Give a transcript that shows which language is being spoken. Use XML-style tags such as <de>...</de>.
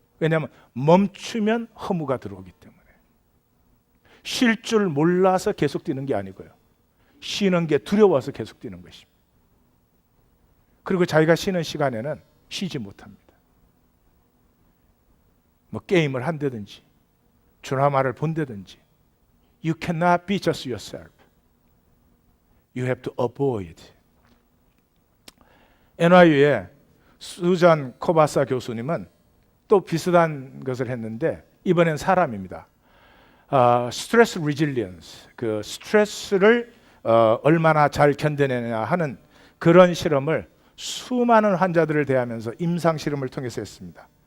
<ko>왜냐하면 멈추면 허무가 들어오기 때문에. 쉴 줄 몰라서 계속 뛰는 게 아니고요, 쉬는 게 두려워서 계속 뛰는 것입니다. 그리고 자기가 쉬는 시간에는 쉬지 못합니다. 뭐 게임을 한다든지 드라마를 본다든지.</ko> <en>You cannot be just yourself. You have to avoid.</en> <ko>NYU의 수잔 코바사 교수님은 또 비슷한 것을 했는데, 이번엔 사람입니다. 스트레스 리질리언스, 그 스트레스를 얼마나 잘 견뎌내냐 하는 그런 실험을 수많은 환자들을 대하면서 임상 실험을 통해서 했습니다.</ko>